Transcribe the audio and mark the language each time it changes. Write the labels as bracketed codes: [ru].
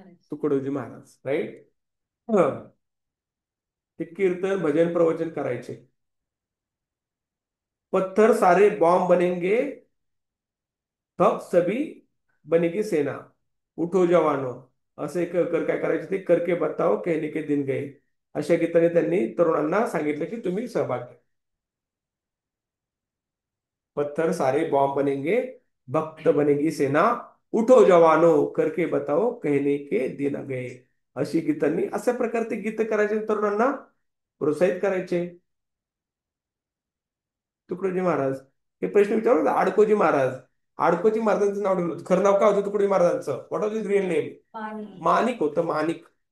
[mr] Tukdoji Maharaj right. ते कीर्तन भजन प्रवचन करायचे. [hi] पत्थर सारे बॉम्ब बनेंगे, तब सभी बनेगी सेना, उठो जवानो. [mr] असे काय करायचे ते? [hi] करके बताओ कहने के दिन गए. [mr] अशा गीताने त्यांनी तरुणांना सांगितलं की तुम्ही सहभाग घ्या. [hi] पत्थर सारे बॉम्ब बनेंगे, भक्त बनेगी सेना, उठो जवानो करके बताओ कहने के दिन गए. [mr] अशी गीतांनी अशा प्रकारचे गीत करायचे, तरुणांना प्रोत्साहित करायचे. तुकडोजी महाराज हे प्रश्न विचारलं. आडकोजी महाराज. आडकोजी महाराजांचं नाव ठेवलं. खरं नाव काय होतं तुकडोजी महाराजांचं? [en] What was his real name? [mr] माणिक होतं. माणिक.